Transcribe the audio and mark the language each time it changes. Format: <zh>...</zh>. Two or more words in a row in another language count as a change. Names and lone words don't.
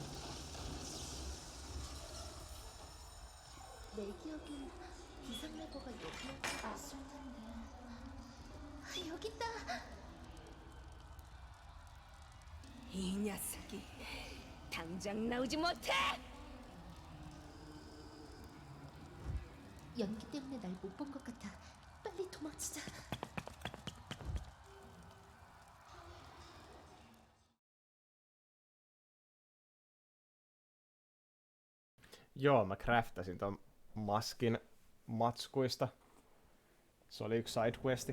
<ko>내 기억엔 비상레버가 여기였다고 있을 텐데. 여기 있다. 이 녀석이 당장 나오지 못해! 연기 때문에 날 못 본 것 같아. 빨리 도망치자.</ko> <fi>Joo, mä craftasin ton maskin matskuista. Se oli yksi sidequesti.</fi>